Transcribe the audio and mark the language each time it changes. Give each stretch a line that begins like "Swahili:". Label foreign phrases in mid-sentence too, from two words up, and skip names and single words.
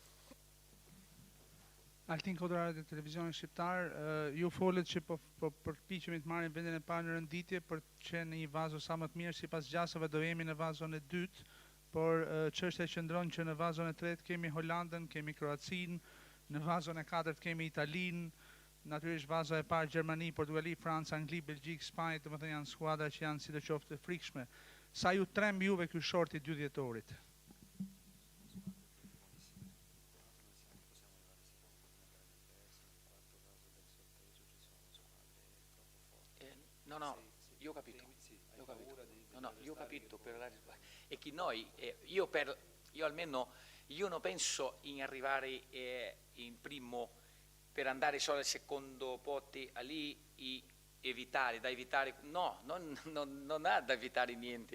Albanian: Altin Kodrar e televizionit shqiptar, ju folet që po përpiqemi të marrim vendin e parë në renditje për të qenë në një vazo sa më të mirë, sipas gjasave do jemi në vazon e dytë, por çështja qëndron që në vazon e tretë kemi Holandën, kemi Kroacinë, në vazon e katërt kemi Italinë, natyrisht vazo e parë Gjermani, Portugali, Franca, Angli, Belgjik, Spanjë, domethënë janë skuadra që janë sidoqoftë të frikshme. Sa ju tremb juve ky shorti 2 dhjetorit?
Italian: No, io ho capito. No, io ho capito. E che noi, io almeno, io non penso in arrivare in primo per andare solo al secondo pote lì e evitare, no, non ha da evitare niente.